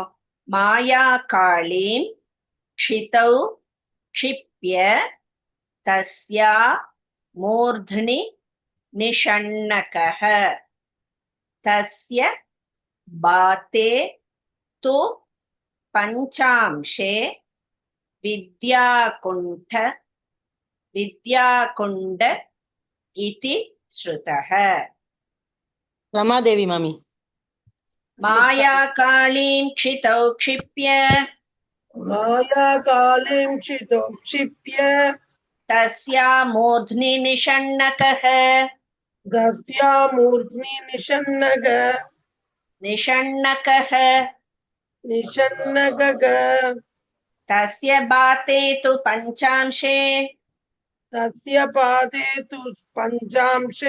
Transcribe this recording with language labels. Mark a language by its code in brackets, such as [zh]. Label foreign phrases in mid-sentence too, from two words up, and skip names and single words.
[sa] माया कालीं क्षितौ क्षिप्य तस्या मूर्ध्नि निषण्णकः तस्य पादे तु पञ्चांशे विद्याकुण्ड इति श्रुतः. [ta] ரமாதேவி மாமி. [sa] माया कालीं क्षितौ क्षिप्य मायाकालीं क्षितो क्षिप्य तस्या मूर्ध्नि निषण्णकः दस्यामूर्ध्नि நிஷண்ணகः निषन्नगग तस्य पादे तु पञ्चांशे तस्य पादे तु पञ्चांशे